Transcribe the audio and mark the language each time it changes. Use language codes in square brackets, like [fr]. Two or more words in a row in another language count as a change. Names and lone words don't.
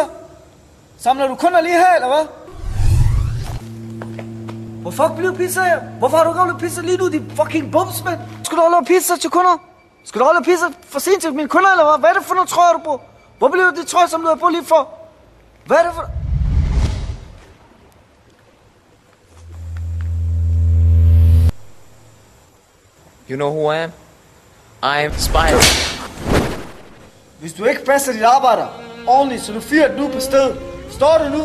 [da] Samler du kunder lige her, eller hvad? Hvor fuck bliver pizza her? Hvorfor har du ikke lavet pizza lige nu, din fucking bums, mand? Skal du lave pizza til kunder? Skal du lave pizza for sent til mine kunder, eller hvad? Hvad er det for noget trøjer, du på? Hvor bliver det trøje, som du har på lige for? Hvad er det for... [en] You know who I am? I'm Spider. [da] Hvis du ikke passer dit arbejde ordentligt, så du fyrer nu på stedet. Står du nu?